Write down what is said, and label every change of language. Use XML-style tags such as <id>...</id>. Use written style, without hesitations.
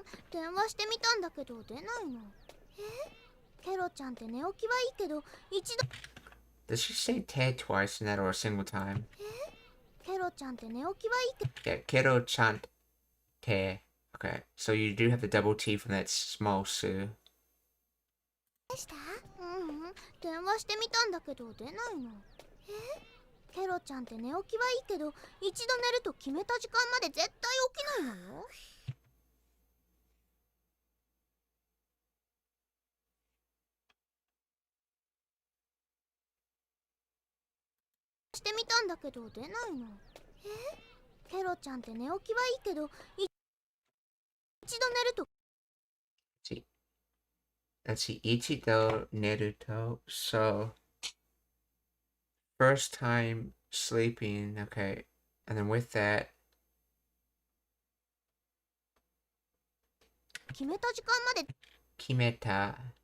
<ja>電話してみたんだけど出ないの。ケロちゃんって寝起きはいいけど一度。</ja> <en>Does she say te twice in that or a single time?</en> <ja>ケロちゃんって寝起きはいいけど。</ja> <en>Yeah, Kero chant te. Okay, so you do have the double T from that small su.</en> <ja>でした？電話してみたんだけど出ないの。ケロちゃんって寝起きはいいけど一度寝ると決めた時間まで絶対起きないのよ。してみたんだけど出ないの。ケロちゃんって寝起きはいいけど一度寝ると。</ja> <en>See, let's see,</en> <ja>Ichido Neruto.</ja> <en>So, first time sleeping, okay, and then with that,</en> <ja>決めた時間まで。 Kimeta.</ja>